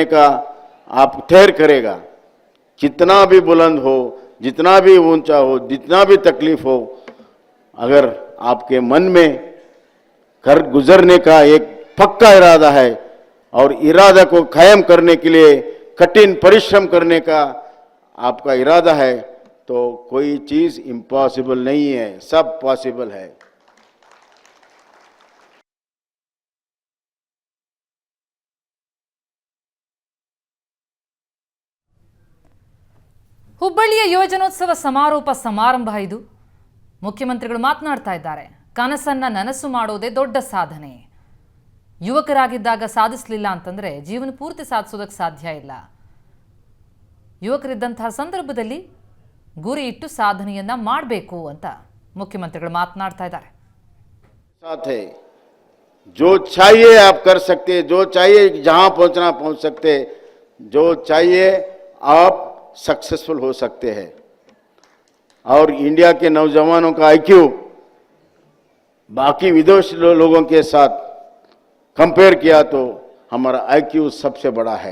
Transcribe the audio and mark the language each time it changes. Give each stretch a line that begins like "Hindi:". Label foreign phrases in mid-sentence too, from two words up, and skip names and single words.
Hindi: का आप ठहर करेगा, जितना भी बुलंद हो, जितना भी ऊंचा हो, जितना भी तकलीफ हो, अगर आपके मन में कर गुजरने का एक पक्का इरादा है और इरादा को कायम करने के लिए कठिन परिश्रम करने का आपका इरादा है, तो कोई चीज इम्पॉसिबल नहीं है, सब पॉसिबल है।
Kannada: ಹುಬ್ಬಳ್ಳಿಯ ಯೋಜನೋತ್ಸವ ಸಮಾರೋಪ ಸಮಾರಂಭ ಇದು. ಮುಖ್ಯಮಂತ್ರಿಗಳು ಮಾತನಾಡ್ತಾ ಇದ್ದಾರೆ. ಕನಸನ್ನ ನನಸು ಮಾಡೋದೇ ದೊಡ್ಡ ಸಾಧನೆ. ಯುವಕರಾಗಿದ್ದಾಗ ಸಾಧಿಸಲಿಲ್ಲ ಅಂತಂದ್ರೆ ಜೀವನ ಪೂರ್ತಿ ಸಾಧಿಸೋದಕ್ಕೆ ಸಾಧ್ಯ ಇಲ್ಲ. ಯುವಕರಿದ್ದಂತಹ ಸಂದರ್ಭದಲ್ಲಿ ಗುರಿ ಇಟ್ಟು ಸಾಧನೆಯನ್ನ ಮಾಡಬೇಕು ಅಂತ ಮುಖ್ಯಮಂತ್ರಿಗಳು ಮಾತನಾಡ್ತಾ ಇದ್ದಾರೆ.
Hindi: साथ है, जो चाहिए आप कर सकते, जो चाहिए जहां पहुंचना पहुंच सकते, जो चाहिए आप सक्सेसफुल हो सकते हैं। और इंडिया के नौजवानों का आईक्यू बाकी विदेशी लोगों के साथ कंपेयर किया तो हमारा आईक्यू सबसे बड़ा है।